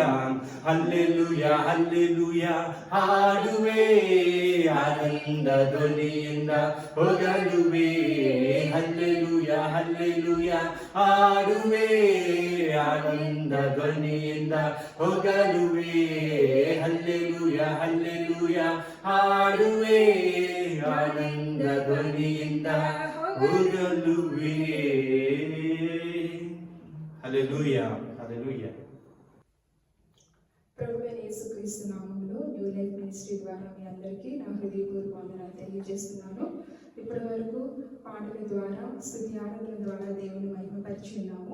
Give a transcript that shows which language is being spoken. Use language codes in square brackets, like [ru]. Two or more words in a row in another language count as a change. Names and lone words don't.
[kn] ಹಲ್ಲೆಲೂಯಾ ಹಲ್ಲೆಲೂಯಾ ಹಾಡುವೆ ಆನಂದ ಧ್ವನಿಯಿಂದ ಹೋಗಲುವೆ ಹಲ್ಲೆಲೂಯಾ ಹಲ್ಲೆಲೂಯಾ ಹಾಡುವೆ ಆನಂದ ಧ್ವನಿಯಿಂದ ಹೋಗಲುವೆ ಹಲ್ಲೆಲೂಯಾ ಹಲ್ಲೆಲೂಯಾ ಹಾಡುವೆ ಆನಂದ ಧ್ವನಿಯಿಂದ ಹೋಗಲುವೆ హల్లెలూయా హల్లెలూయా [te] ప్రభువైన యేసుక్రీస్తు నామములో న్యూ లైఫ్ మినిస్ట్రీ ద్వారా మీ అందరికీ నా హృదయపూర్వక వందనాలు తెలియజేస్తున్నాను. ఇప్పటి వరకు పాటల ద్వారా స్తుతి ఆరాధన ద్వారా దేవుని మహిమపరిచి ఉన్నాము.